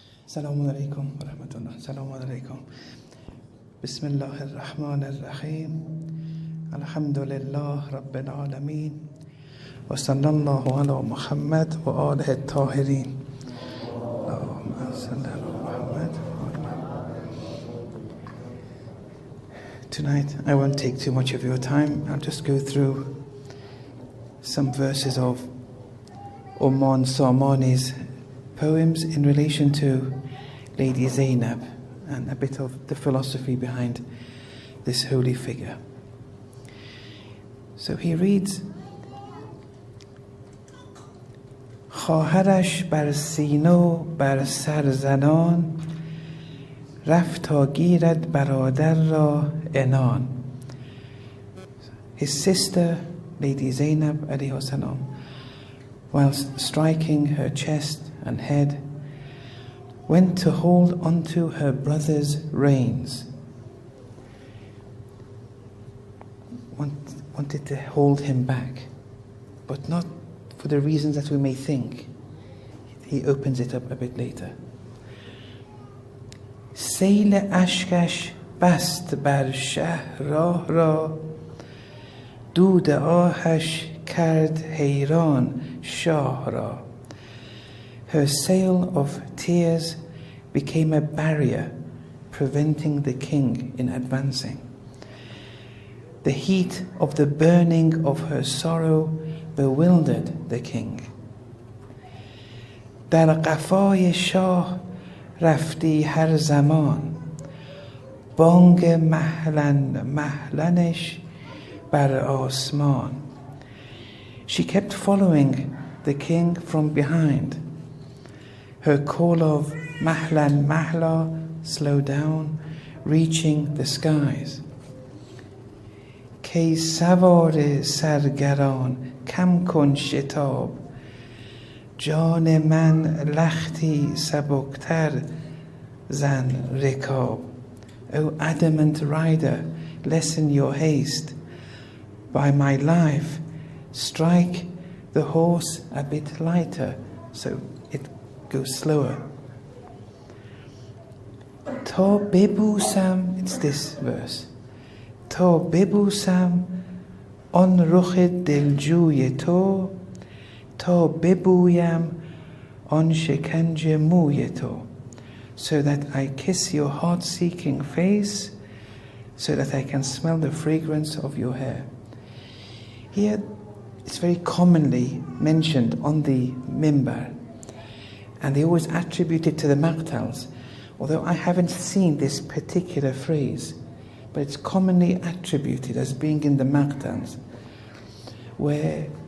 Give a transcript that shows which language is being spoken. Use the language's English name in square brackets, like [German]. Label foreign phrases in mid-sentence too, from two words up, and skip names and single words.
[Arabic] السلام عليكم ورحمة الله. السلام عليكم. بسم الله الرحمن الرحيم. الحمد لله رب العالمين وصلى الله على محمد وآله الطاهرين. اللهم صل على محمد. [English] Tonight I won't take too much of your time. I'll just go through some verses of Oman Samani's poems in relation to Lady Zainab and a bit of the philosophy behind this holy figure. So he reads, [Persian] خواهرش بر سینو بر سر زنان رفت تا گیرد برادر را عنان. [English] His sister, Lady Zainab [Arabic] عليه السلام, [English] whilst striking her chest and head, went to hold onto her brother's reins. Wanted to hold him back, but not for the reasons that we may think. He opens it up a bit later. [Persian] سیل اشکش بست بر شهر راه را دود آهش کرد حیران شاه را. [English] Her sail of tears became a barrier preventing the king in advancing. The heat of the burning of her sorrow bewildered the king. [Persian] در قفای شاه رفتی هر زمان بانگ مهلنش بر آسمان. [English] She kept following the king from behind. Her call of [Arabic] مهلاً مهلا, [English] slow down, reaching the skies. [Persian] کی سوار سرگران کم کن شتاب جان من لختی سبکتر زن رکاب. [English] O adamant rider, lessen your haste. By my life, strike the horse a bit lighter so it goes slower. [Persian] تا ببوسم, [English] it's this verse. [Persian] تا ببوسم آن رخ دلجوی تو تا ببویم آن شکنج موی تو. [English] So that I kiss your heart-seeking face, so that I can smell the fragrance of your hair. Here, it's very commonly mentioned on the mimbar, and they always attribute it to the maqtals, although I haven't seen this particular phrase, but it's commonly attributed as being in the maqtals, where